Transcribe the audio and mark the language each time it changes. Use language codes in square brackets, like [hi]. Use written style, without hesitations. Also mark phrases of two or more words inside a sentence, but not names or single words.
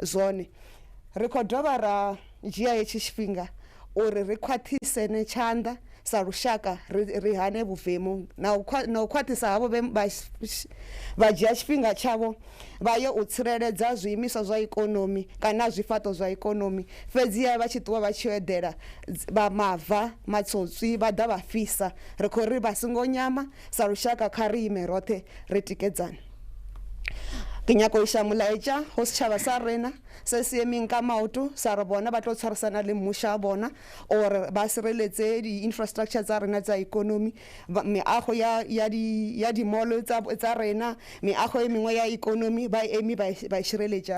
[ve] Ri khou dovha ra dzhia hetshi tshifhinga uri ri khwaṱhisene tshanḓa sa lushaka ri hane vhuvemu na u khwaṱhisa havho vha dzhia tshifhinga tshavho vha yo u tsireledza zwiimiswa zwa ikonomi kana zwifhaṱo zwa ikonomi fhedziha vha tshi ṱuwa vha tshi eḓela vha mava matsotswi vha ḓa vha fisa ri khou ri vha songo nyama sa lushaka kha ri ime roṱhe ri tikedzane. [nso] Ke nyaka ho isha molaetša ho setšhaba sa rena se se emeng ka maoto sa re bona ba tlo tshwarisana le mmušo a bona or ba sireletse di-infrastructure tsa rena tsa economy meago ya di-mall tsa rena meago e mengwe ya economy ba eme ba e šireletša.